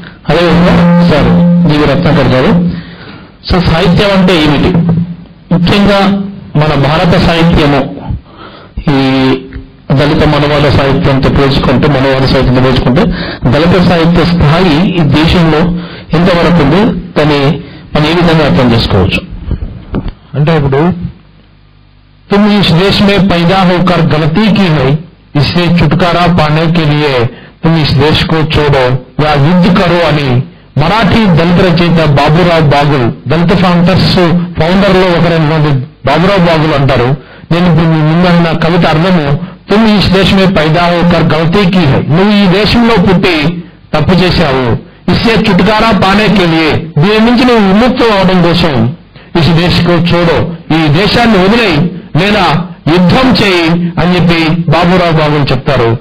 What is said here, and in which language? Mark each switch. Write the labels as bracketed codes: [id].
[te] అదేవిధంగా సార్ జీవి రత్నాకర్ గారు, సో సాహిత్యం అంటే ఏమిటి? ముఖ్యంగా మన భారత సాహిత్యము ఈ దళిత మనవాద సాహిత్యంతో పోల్చుకుంటే, మనవాద సాహిత్యంతో పోల్చుకుంటే దళిత సాహిత్య స్థాయి ఈ దేశంలో ఎంతవరకు ఉంది, దాన్ని మనం ఏ విధంగా అర్థం చేసుకోవచ్చు? అంటే ఇప్పుడు [hi] तुम इस देश में पैदा होकर गलती की है, इससे छुटकारा पाने के लिए तुम इस देश को छोड़ो या युद्ध करो [te] అని మరాఠీ దళిత రచయిత బాబురావు బాగుల్, దళిత ఫౌండర్ లో ఒకరైనటువంటి బాబురావు బాగుల్ అంటారు. నేను ఇప్పుడు మీ ముందన్న కవిత అర్థము, [hi] तुम इस देश में पैदा होकर गलती की है, [te] నువ్వు ఈ దేశంలో పుట్టి తప్పు చేశావు, [hi] इससे छुटकारा पाने के लिए, [te] దీని నుంచి నువ్వు విముక్తం అవడం కోసం [hi] इस देश को छोड़ो, [te] ఈ దేశాన్ని వదిలేయి లేదా యుద్ధం చేయి అని చెప్పి బాబురావు బాగులు చెప్తారు.